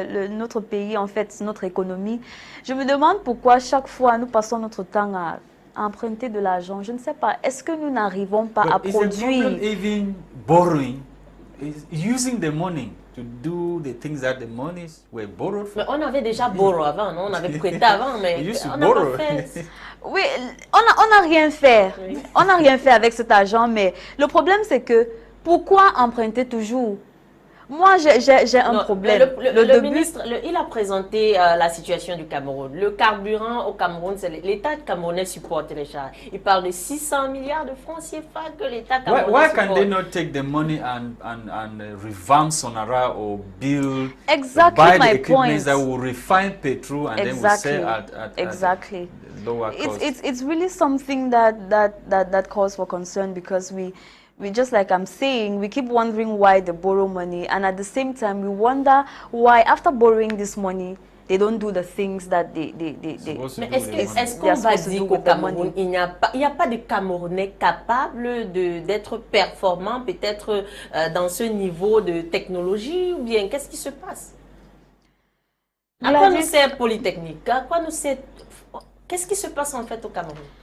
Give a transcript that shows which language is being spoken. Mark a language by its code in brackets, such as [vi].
[fr] Notre pays, en fait, notre économie. Je me demande pourquoi chaque fois nous passons notre temps à emprunter de l'argent. Je ne sais pas. Est-ce que nous n'arrivons pas à produire? [en] Even borrowing, using the money to do the things that the monies were borrowed for. [fr] Mais on avait déjà borrow avant, non? On avait prêté avant, mais on n'a pas fait. Oui, on n'a rien fait. Oui. On n'a rien fait avec cet argent, mais le problème c'est que pourquoi emprunter toujours? Moi, j'ai un problème. Le ministre, il a présenté la situation du Cameroun. Le carburant au Cameroun, l'État camerounais supporte les charges. Il parle de 600 milliards de francs CFA que l'État camerounais supporte. [en] Why can they not take the money and revamp Sonara or build, exactly buy the equipment that will refine petrol and then will sell at lower cost? It's really something that calls for concern, because we just like I'm saying, we keep wondering why they borrow money, and at the same time we wonder why after borrowing this money they don't do the things that they [fr] Mais est-ce qu'on va dire qu'au Cameroun il n'y a pas de Camerounais capables d'être performants peut-être dans ce niveau de technologie, ou bien qu'est-ce qui se passe? À quoi nous sert Polytechnique? À quoi nous sert... Qu'est-ce qui se passe en fait au Cameroun?